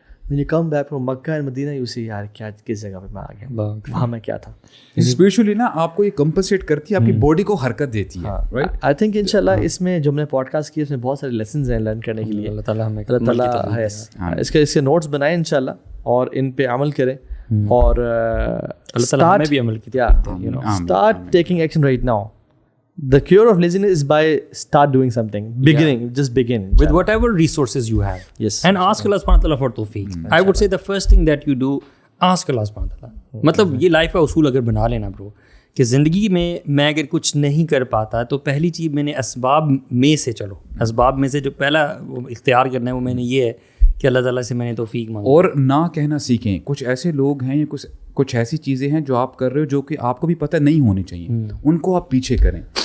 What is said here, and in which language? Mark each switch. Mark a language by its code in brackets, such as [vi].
[en] when you come back from Makkah and Medina you see [hi] यार क्या किस जगह पे मैं आ गया, वहाँ मैं क्या था. स्पिरिचुअली ना आपको ये कंपनसेट करती है, आपकी बॉडी को हरकत देती है, राइट. [en] I think [hi] इंशाल्लाह इसमें जो हमने पॉडकास्ट किया उसमें बहुत सारे लेसन्स हैं लर्न करने के लिए. अल्लाह ताला हमें इसके नोट्स बनाएं इंशाल्लाह और इन पे अमल करें और हमें भी अमल की [en] start taking action right now. The cure of laziness is by start doing something, just begin with whatever resources you have. Yes, and ask Allah subhanahu wa ta'ala for tawfiq. I would say the first thing that you do, ask Allah subhanahu wa ta'ala. [hi] मतलब ये life का उसूल अगर बना लेना bro कि ज़िंदगी में मैं अगर कुछ नहीं कर पाता तो पहली चीज़ मैंने असबाब में से चलो, असबाब में से जो पहला वो इख्तियार करना है वो मैंने ये है कि अल्लाह ताला से मैंने तौफीक मांगी. और ना कहना सीखें. कुछ ऐसे लोग हैं या कुछ ऐसी चीज़ें हैं जो आप कर रहे हो जो कि आपको भी पता नहीं होनी चाहिए, उनको आप पीछे करें.